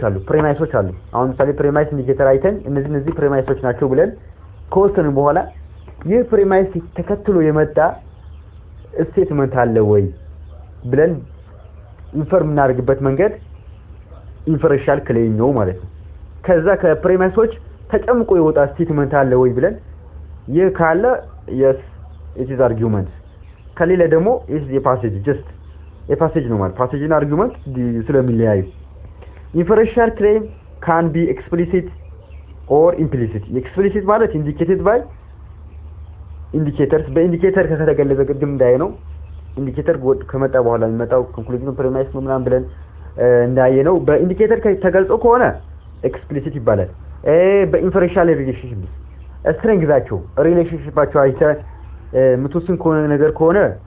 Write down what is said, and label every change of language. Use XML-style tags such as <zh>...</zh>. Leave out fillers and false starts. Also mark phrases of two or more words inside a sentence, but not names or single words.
<am>አሉ ፕሬማይሶች አሉ አሁን ምሳሌ ፕሬማይስ ኢንዲኬተር አይተን እነዚህ ፕሬማይሶች ናቸው ብለን ከወሰንን በኋላ ይህ ፕሬማይስ ተከትሎ የመጣ ስቴትመንት አለ ወይ ብለን ኢንፈርም እናደርግበት መንገድ</am> <en>inferential claim</en> <am>ነው ማለት ነው ከዛ ከፕሬማይሶች ተጨምቆ የወጣ ስቴትመንት አለ ወይ ብለን ይህ ካለ</am> <en>yes it is argument</en> <am>ከሌለ ደግሞ</am> <en>is a passage just a passage</en> <am>ነው ማለት</am> <en>passage እና</en> <am>argument ስለሚለያዩ</am> <en>inferential claim can be explicit or implicit explicit</en> <am>ማለት</am> <en>indicated by indicators</en> <am>በኢንዲኬተር ከተገለጸ ቅድም እንዳየነው ኢንዲኬተር ከመጣ በኋላ የሚመጣው ኮንክሉዥን ፕሪማይስ ነው ምናምን ብለን እንዳየነው በኢንዲኬተር ተገልጾ ከሆነ</am> <en>explicit</en> <am>ይባላል በኢንፈረንሻል ሪሌሽንሺፕ ስትሬንግዛቸው ሪሌሽንሺፓቸው አይተ ምትወስን ከሆነ ነገር ከሆነ</am>